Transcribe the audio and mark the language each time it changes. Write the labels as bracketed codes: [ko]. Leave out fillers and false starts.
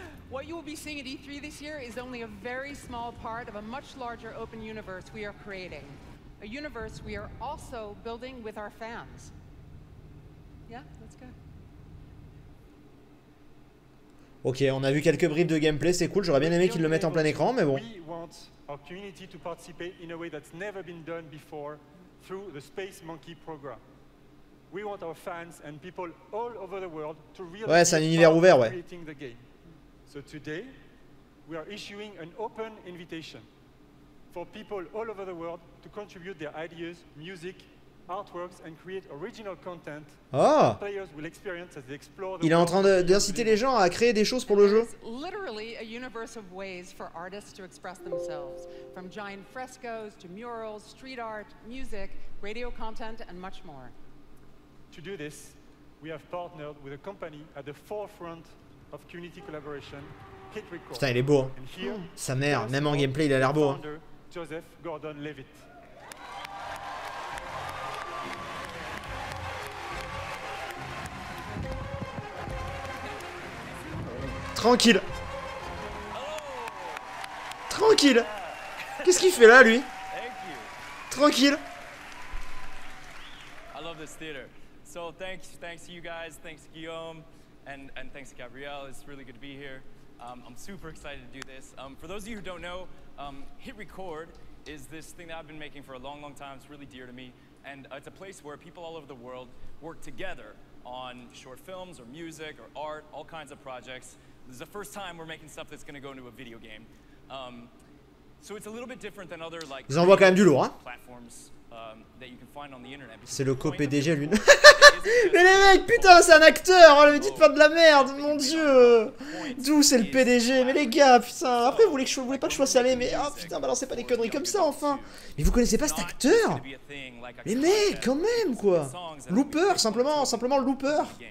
[en] What you will be seeing at E3 this year is only a very small part of a much larger open universe we are creating. A universe we are also building with our fans. Yeah, that's good. [fr] Ok, on a vu quelques bribes de gameplay, c'est cool, j'aurais bien aimé qu'ils le mettent en plein écran, mais bon. [en] We want our community to participate in a way that's never been done before through the Space Monkey program. We want our fans and people all over the world to really [fr] ouais, c'est un univers ouvert, ouais. [en] creating the game. So today, we are issuing an open invitation for people all over the world to contribute their ideas, music, artworks and create original content. Oh. Players will experience as they explore the [fr] Il est en train d'inciter les gens à créer des choses pour le jeu. [en] Literally a universe of ways for artists to express themselves, from giant frescoes to murals, street art, music, radio content and much more. To do this, we have partnered with a company at the forefront of community collaboration, Hit Record. [fr] Putain, il est beau. Hein. Sa mère, même en gameplay, il a l'air beau. Hein. Joseph Gordon-Levitt. Tranquille. Tranquille. Qu'est-ce qu'il fait là, lui? Tranquille. [en] I love this theater. So thanks to you guys, thanks to Guillaume, and thanks to Gabrielle. It's really good to be here. I'm super excited to do this. For those of you who don't know, Hit Record is this thing that I've been making for a long, long time. It's really dear to me. And it's a place where people all over the world work together on short films or music or art, all kinds of projects. This is the first time we're making stuff that's going to go into a video game. So it's a little bit different than other like [fr] ils envoient quand même du lourd, hein. [en] platforms that you can find on the internet. [fr] C'est le co-PDG lui. Mais les mecs, putain, c'est un acteur. Oh, me dites pas de la merde, mon dieu. D'où c'est le PDG? Mais les gars, putain. Après, vous voulez pas que je sois salé, mais oh putain, balancez pas des conneries comme ça, enfin. Mais vous connaissez pas cet acteur? Les mecs, quand même, quoi. Looper, simplement Looper.